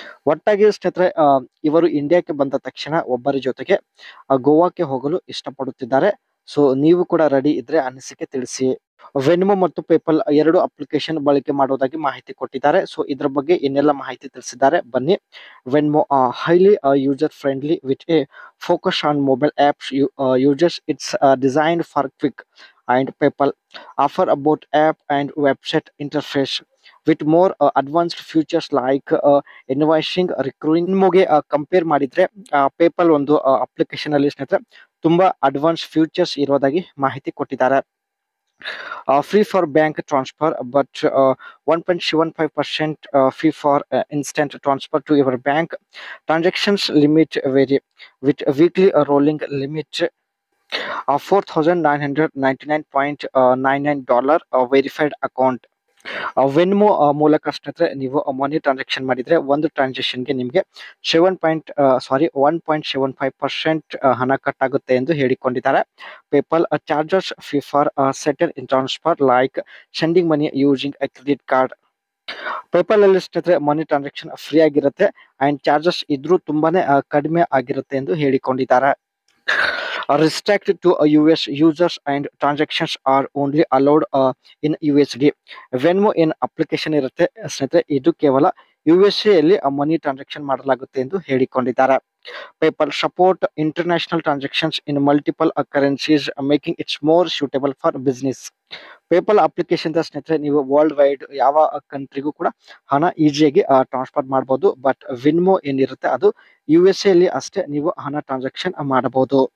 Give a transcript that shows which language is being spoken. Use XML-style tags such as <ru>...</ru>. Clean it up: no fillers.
<kn>ಒಟ್ಟಾಗಿ ಸ್ನೇಹಿತರೆ ಇವರು ಇಂಡಿಯಾಕ್ಕೆ ಬಂದ ತಕ್ಷಣ ಒಬ್ಬರ ಜೊತೆಗೆ ಗೋವಾಕ್ಕೆ ಹೋಗಲು ಇಷ್ಟಪಡುತ್ತಿದ್ದಾರೆ. ಸೊ ನೀವು ಕೂಡ ರೆಡಿ ಇದ್ರೆ ಅನಿಸಿಕೆ ತಿಳಿಸಿ. ವೆನ್ಮೋ ಮತ್ತು ಪೇಪಾಲ್ ಎರಡು ಅಪ್ಲಿಕೇಶನ್ ಬಳಕೆ ಮಾಡೋದಾಗಿ ಮಾಹಿತಿ ಕೊಟ್ಟಿದ್ದಾರೆ. ಸೊ ಇದ್ರ ಬಗ್ಗೆ ಏನೆಲ್ಲ ಮಾಹಿತಿ ತಿಳಿಸಿದ್ದಾರೆ ಬನ್ನಿ.</kn> <en>Venmo highly user friendly with a focus on mobile apps users. It's designed for quick. And PayPal offer about app and website interface with more advanced features like invoicing, recurring.</en> <kn>ನಿಮಗೆ ಕಂಪೇರ್ ಮಾಡಿದ್ರೆ PayPal ಒಂದು application ಅಲ್ಲಿ ಸ್ನೇಹಿತರೆ ತುಂಬಾ advance futures ಇರೋದಾಗಿ ಮಾಹಿತಿ ಕೊಟ್ಟಿದ್ದಾರೆ.</kn> <en>Free for bank transfer, but 1.75% fee for instant transfer to your bank. Transactions limit vary with a weekly rolling limit of $4,999.99 verified account.</en> <kn>ವೆನ್ಮೋ ಮೂಲಕ ಸ್ನೇಹಿತರೆ ನೀವು ಮನಿ ಟ್ರಾನ್ಸಾಕ್ಷನ್ ಮಾಡಿದ್ರೆ ಒಂದು ಟ್ರಾನ್ಸಾಕ್ಷನ್ಗೆ ನಿಮಗೆ 1.75% ಹಣ ಕಟ್ ಆಗುತ್ತೆ ಎಂದು ಹೇಳಿಕೊಂಡಿದ್ದಾರೆ.</kn> <en>PayPal charges fee for settle in transfer like sending money using a credit card.</en> <kn>PayPal ಅಲ್ಲಿ ಸ್ನೇಹಿತರೆ ಮನಿ ಟ್ರಾನ್ಸಾಕ್ಷನ್ ಫ್ರೀ ಆಗಿರುತ್ತೆ ಅಂಡ್ ಚಾರ್ಜಸ್ ಇದ್ರೂ ತುಂಬಾನೇ ಕಡಿಮೆ ಆಗಿರುತ್ತೆ ಎಂದು ಹೇಳಿಕೊಂಡಿದ್ದಾರೆ.</kn> <en>Restricted to US users and transactions are only allowed in USD.</en> <kn>ವೆನ್ಮೋ ಏನ್ ಅಪ್ಲಿಕೇಶನ್ ಇರುತ್ತೆ ಸ್ನೇಹಿತರೆ ಇದು ಕೇವಲ USA ಅಲ್ಲಿ ಮನಿ ಟ್ರಾನ್ಸಾಕ್ಷನ್ ಮಾಡಲಾಗುತ್ತೆ ಎಂದು ಹೇಳಿಕೊಂಡಿದ್ದಾರೆ.</kn> <en>PayPal support international transactions in multiple currencies making its more suitable for business.</en> <kn>PayPal application ಸ್ನೇಹಿತರೆ ನೀವು ವರ್ಲ್ಡ್ ವೈಡ್ ಯಾವ ಕಂಟ್ರಿಗೂ ಕೂಡ ಹಣ ಈಸಿಯಾಗಿ ಟ್ರಾನ್ಸ್ಫರ್ ಮಾಡಬಹುದು. ಬಟ್ ವೆನ್ಮೋ ಏನಿರುತ್ತೆ ಅದು USA ಅಲ್ಲಿ ಅಷ್ಟೇ ನೀವು ಹಣ ಟ್ರಾನ್ಸಾಕ್ಷನ್ ಮಾಡಬಹುದು.</kn>